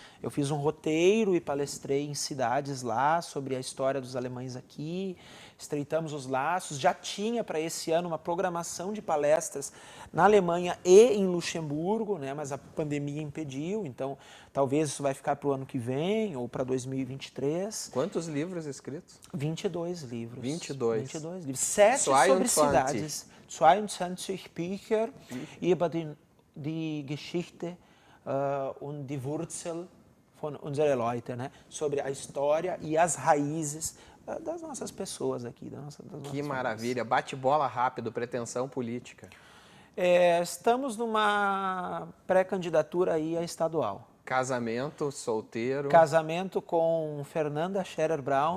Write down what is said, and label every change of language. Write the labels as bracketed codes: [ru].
[pt] Eu fiz um roteiro e palestrei em cidades lá sobre a história dos alemães aqui, estreitamos os laços. Já tinha para esse ano uma programação de palestras na Alemanha e em Luxemburgo, né? Mas a pandemia impediu, então talvez isso vai ficar para o ano que vem ou para 2023. Quantos livros escritos? 22 livros. 22 livros. 7 sobre cidades. [de] 22 Bücher über die Geschichte und die Wurzel von unsere Leute, né? [pt] Sobre a história e as raízes das nossas pessoas aqui. Das nossas Que maravilha, bate-bola rápido, pretensão política. Estamos numa pré-candidatura aí a estadual. Casamento, solteiro. Casamento com Fernanda Scherer Braun.